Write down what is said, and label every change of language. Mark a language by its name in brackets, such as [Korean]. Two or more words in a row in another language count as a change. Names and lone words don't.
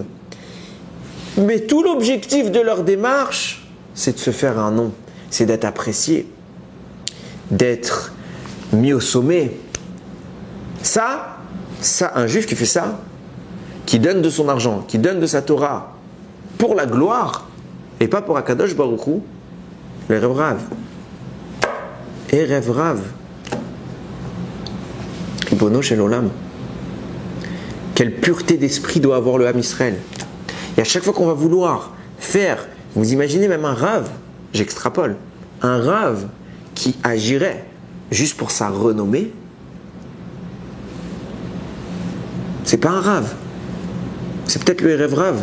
[French] Mais tout l'objectif de leur démarche, c'est de se faire un nom, c'est d'être apprécié, d'être mis au sommet. Ça, un juif qui fait ça, qui donne de son argent, qui donne de sa Torah pour la gloire, et pas pour [Hebrew] הקדוש ברוך הוא, [French] l' [Hebrew] ערב רב. ערב רב. ריבונו של עולם. [French] Quelle pureté d'esprit doit avoir le [Hebrew] עם ישראל. [French] Et à chaque fois qu'on va vouloir faire, vous imaginez même un Rav, j'extrapole, un Rav qui agirait juste pour sa renommée, c'est pas un Rav, c'est peut-être le [Hebrew] ערב רב.